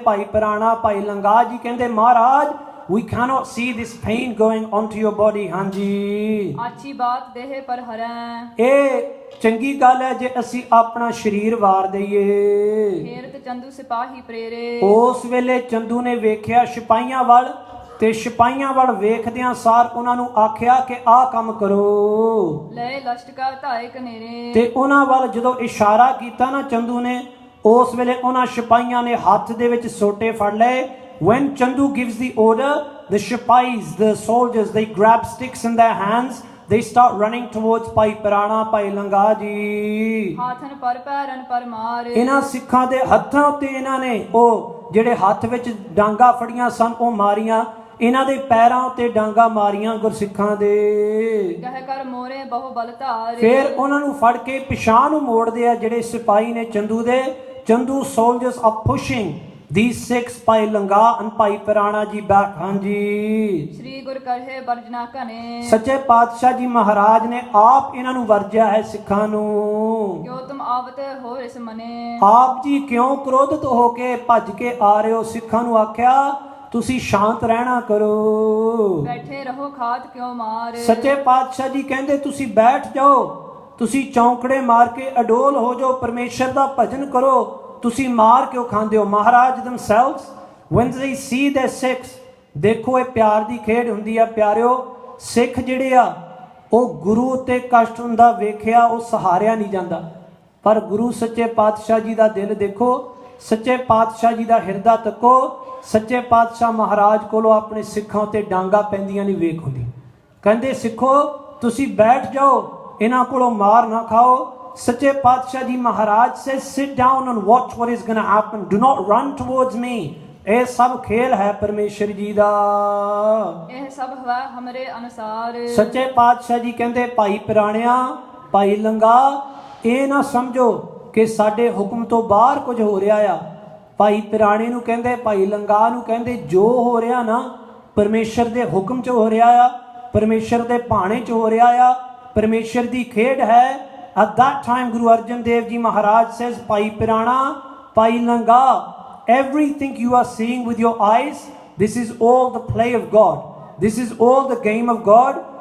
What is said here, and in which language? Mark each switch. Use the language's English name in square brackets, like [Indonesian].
[English] Bhai Prana Bhai Langa ji [Punjabi] ਕਹਿੰਦੇ ਮਹਾਰਾਜ [English] we cannot see this pain going onto your body। [Punjabi] ਹਾਂਜੀ ਆਛੀ ਬਾਤ ਦੇਹ ਪਰ ਹਰੈ। ਇਹ ਚੰਗੀ ਗੱਲ ਹੈ ਜੇ ਅਸੀਂ ਆਪਣਾ ਸਰੀਰ ਵਾਰ ਦਈਏ। ਫੇਰਤ ਚੰਦੂ ਸਿਪਾਹੀ ਪ੍ਰੇਰੇ। ਉਸ ਵੇਲੇ ਚੰਦੂ ਨੇ ਵੇਖਿਆ ਸਿਪਾਹੀਆਂ ਵੱਲ, ਤੇ ਸਿਪਾਹੀਆਂ ਵੱਲ ਵੇਖਦਿਆਂ ਸਾਰ ਉਹਨਾਂ ਨੂੰ ਆਖਿਆ ਕਿ ਆਹ ਕੰਮ ਕਰੋ। ਲੈ ਲਸ਼ਟਕਾ ਧਾਇ ਕਨੇਰੇ। ਤੇ ਉਹਨਾਂ ਵੱਲ ਜਦੋਂ ਇਸ਼ਾਰਾ ਕੀਤਾ ਨਾ ਚੰਦੂ ਨੇ, ਉਸ ਵੇਲੇ ਉਹਨਾਂ ਸਿਪਾਹੀਆਂ ਨੇ ਹੱਥ ਦੇ ਵਿੱਚ ਸੋਟੇ ਫੜ ਲਏ। [English] When Chandu gives the order, the Shipais, the soldiers, they grab sticks in their hands. They start running towards Bhai Pirana, Bhai Langa ji. [Punjabi] ਹਾਥਨ ਪਰ ਪੈਰਨ ਪਰ ਮਾਰ। ਇਹਨਾਂ ਸਿੱਖਾਂ ਦੇ ਹੱਥਾਂ ਉੱਤੇ ਇਹਨਾਂ ਨੇ ਉਹ ਜਿਹੜੇ ਹੱਥ ਵਿੱਚ ਡਾਂਗਾ ਫੜੀਆਂ ਸਨ ਉਹ ਮਾਰੀਆਂ। ਇਹਨਾਂ ਦੇ ਪੈਰਾਂ ਉੱਤੇ ਡਾਂਗਾ ਮਾਰੀਆਂ ਗੁਰਸਿੱਖਾਂ ਦੇ। ਕਹਿ ਕਰ ਮੋਰੇ ਬਹੁ ਬਲ ਧਾਰ। ਫਿਰ ਉਹਨਾਂ ਨੂੰ ਫੜ ਕੇ ਪਿਛਾਂਹ ਨੂੰ ਮੋੜਦੇ ਆ ਜਿਹੜੇ ਸਿਪਾਹੀ ਨੇ ਚੰਦੂ ਦੇ। [English] Chandu soldiers are pushing these six Bhai Langa and Bhai Prana ji back। [Punjabi] ਹਾਂਜੀ ਸ੍ਰੀ ਗੁਰ ਕਹੇ ਵਰਜਨਾ ਘਨੇ। ਸੱਚੇ ਪਾਤਸ਼ਾਹ ਜੀ ਮਹਾਰਾਜ ਨੇ ਆਪ ਇਹਨਾਂ ਨੂੰ ਵਰਜਿਆ ਹੈ ਸਿੱਖਾਂ ਨੂੰ। ਕਿਉ ਤੁਮ ਆਵਤ ਹੋ ਇਸ ਮਨੇ। ਆਪ ਜੀ ਕਿਉਂ ਕ੍ਰੋਧਿਤ ਹੋ ਕੇ ਭੱਜ ਕੇ ਆ ਰਹੇ ਹੋ? ਸਿੱਖਾਂ ਨੂੰ ਆਖਿਆ ਤੁਸੀਂ ਸ਼ਾਂਤ ਰਹਿਣਾ ਕਰੋ। ਬੈਠੇ ਰਹੋ ਖਾਤ ਕਿਉ ਮਾਰ। ਸੱਚੇ ਪਾਤਸ਼ਾਹ ਜੀ ਕਹਿੰਦੇ ਤੁਸੀਂ ਬੈਠ ਜਾਓ, ਤੁਸੀਂ ਚੌਂਕੜੇ ਮਾਰ ਕੇ ਅਡੋਲ ਹੋ ਜਾਓ, ਪਰਮੇਸ਼ਰ ਦਾ ਭਜਨ ਕਰੋ, ਤੁਸੀਂ ਮਾਰ ਕਿਉਂ ਖਾਂਦੇ ਹੋ? ਮਹਾਰਾਜ [English] themselves when they see their Sikhs, [Punjabi] ਦੇਖੋ ਇਹ ਪਿਆਰ ਦੀ ਖੇਡ ਹੁੰਦੀ ਆ ਪਿਆਰਿਓ। ਸਿੱਖ ਜਿਹੜੇ ਆ ਉਹ ਗੁਰੂ ਉੱਤੇ ਕਸ਼ਟ ਹੁੰਦਾ ਵੇਖਿਆ ਉਹ ਸਹਾਰਿਆ ਨਹੀਂ ਜਾਂਦਾ, ਪਰ ਗੁਰੂ ਸੱਚੇ ਪਾਤਸ਼ਾਹ ਜੀ ਦਾ ਦਿਲ ਦੇਖੋ, ਸੱਚੇ ਪਾਤਸ਼ਾਹ ਜੀ ਦਾ ਹਿਰਦਾ ਤੱਕੋ। ਸੱਚੇ ਪਾਤਸ਼ਾਹ ਮਹਾਰਾਜ ਕੋਲੋਂ ਆਪਣੇ ਸਿੱਖਾਂ ਉੱਤੇ ਡਾਂਗਾ ਪੈਂਦੀਆਂ ਨਹੀਂ ਵੇਖ ਹੁੰਦੀ। ਕਹਿੰਦੇ ਸਿੱਖੋ ਤੁਸੀਂ ਬੈਠ ਜਾਓ, ਇਹਨਾਂ ਕੋਲੋਂ ਮਾਰ ਨਾ ਖਾਓ। [English] ਸੱਚੇ ਪਾਤਸ਼ਾਹ ji Maharaj says sit down and watch what is going to happen, do not run towards me। [Punjabi] ਇਹ ਸਭ ਖੇਲ ਹੈ ਪਰਮੇਸ਼ਰ ਜੀ ਦਾ। ਇਹ ਸਭ ਹਵਾ ਹਮਰੇ ਅਨੁਸਾਰ। ਸੱਚੇ ਪਾਤਸ਼ਾਹ ਜੀ ਕਹਿੰਦੇ ਭਾਈ ਪ੍ਰਾਣਿਆ ਭਾਈ ਲੰਗਾ ਇਹ ਨਾ ਸਮਝੋ ਕਿ ਸਾਡੇ ਹੁਕਮ ਤੋਂ ਬਾਹਰ ਕੁਝ ਹੋ ਰਿਹਾ ਆ। ਭਾਈ ਪ੍ਰਾਣੇ ਨੂੰ ਕਹਿੰਦੇ ਭਾਈ ਲੰਗਾ ਨੂੰ ਕਹਿੰਦੇ ਜੋ ਹੋ ਰਿਹਾ ਨਾ ਪਰਮੇਸ਼ਰ ਦੇ ਹੁਕਮ 'ਚ ਹੋ ਰਿਹਾ ਆ, ਪਰਮੇਸ਼ਰ ਦੇ ਭਾਣੇ 'ਚ ਹੋ ਰਿਹਾ ਆ, ਪਰਮੇਸ਼ਰ ਦੀ ਖੇਡ ਹੈ। [English] At that time Guru Arjan Dev Ji Maharaj says Bhai Pirana, Bhai Langa, everything you are seeing with your eyes, this is all the play of God, this is all the game of God।